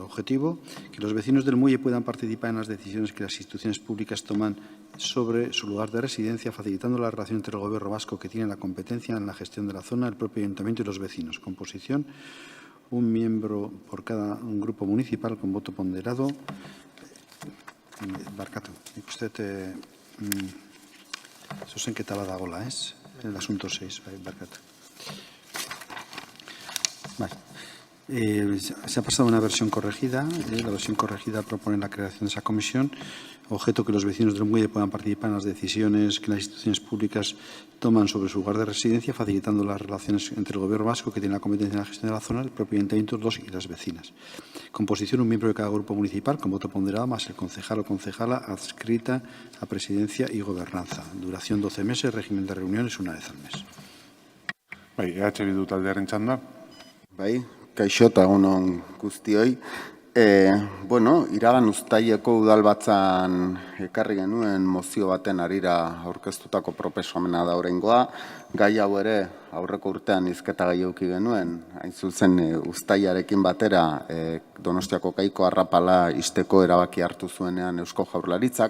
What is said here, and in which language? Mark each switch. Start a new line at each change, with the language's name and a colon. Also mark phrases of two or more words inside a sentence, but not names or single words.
Spanish: Objetivo, que los vecinos del muelle puedan participar en las decisiones que las instituciones públicas toman sobre su lugar de residencia, facilitando la relación entre el Gobierno vasco, que tiene la competencia en la gestión de la zona, el propio ayuntamiento y los vecinos. Composición, un miembro por cada grupo municipal con voto ponderado.
Basque: Barkatu, ikuste zuzenketa bat dagoela, ez?
Spanish: El asunto 6, barkatu. Vale. Se ha pasado una versión corregida. La versión corregida propone la creación de esa comisión. Objeto, que los vecinos del muelle puedan participar en las decisiones que las instituciones públicas toman sobre su lugar de residencia, facilitando las relaciones entre el Gobierno vasco, que tiene la competencia en la gestión de la zona, el propio ayuntamiento, los y las vecinas. Composición, un miembro de cada grupo municipal con voto ponderado, más el concejal o concejala adscrita a presidencia y gobernanza. Duración 12 meses, régimen de reuniones una vez al mes.
Basque: Bai, EH Bildu taldearen txanda. Bai, kaixo eta egunon guztioi. Iragan uztaileko udalbatzan ekarri genuen mozio baten harira aurkeztutako proposamena da oraingoa. Gai hau ere aurreko urtean hizketa gai eduki genuen, hain zuzen uztailarekin batera Donostiako Kaiko arrapala ixteko erabaki hartu zuenean Eusko Jaurlaritzak.